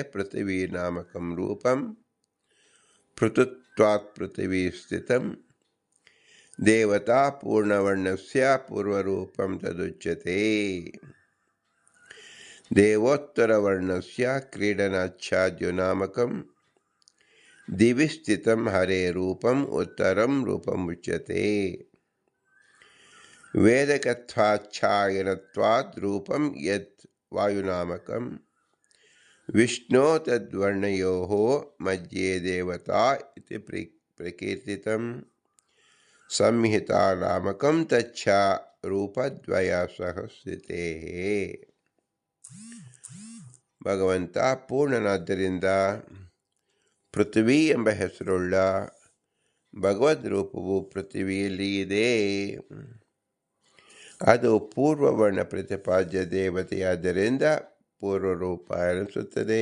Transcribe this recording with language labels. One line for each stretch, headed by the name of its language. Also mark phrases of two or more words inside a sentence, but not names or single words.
Sanskrit: ಪೃಥ್ವಿ ನಾಮಕಂ ರೂಪಂ ಪೃಥುತ್ವಾತ್ ಪೃಥ್ವಿ ಸ್ಥಿತಂ ದೇವತಾ ಪೂರ್ಣವರ್ಣಸ್ಯ ಪೂರ್ವರೂಪಂ ತದುಚ್ಯತೆ ದೇವೋತ್ತರವರ್ಣಸ್ಯ ಕ್ರೀಡನಾಚ್ಛಾದ್ಯುನಾಮಕಂ ದಿವಿ ಸ್ಥಿತಂ ಹರೇ ರೂಪಂ ಉತ್ತರಂ ರೂಪಂ ಉಚ್ಯತೆ ವೇದಕತ್ವಾಚ್ಛಾಯನತ್ವಾದ್ ರೂಪಂ ಯತ್ ವಾಯುನಾಮಕಂ ವಿಷ್ಣೋ ತದ್ವರ್ಣಯೋಃ ಮಧ್ಯೆ ದೇವತಾ ಇತಿ ಪ್ರಕೀರ್ತಿತಂ ಸಂಹಿತಾ ನಾಮಕಂ ತಚ್ಚ ರೂಪದ್ವಯ ಸಹ ಸ್ಥಿತೇ.
Kannada: ಭಗವಂತ ಪೂರ್ಣನಾದ್ದರಿಂದ ಪೃಥ್ವಿ ಎಂಬ ಹೆಸರುಳ್ಳ ಭಗವದ್ ರೂಪವು ಪೃಥ್ವಿಯಲ್ಲಿ ಇದೆ. ಅದು ಪೂರ್ವವರ್ಣ ಪ್ರತಿಪಾದ್ಯ ದೇವತೆಯಾದ್ದರಿಂದ ಪೂರ್ವರೂಪ ಎನಿಸುತ್ತದೆ.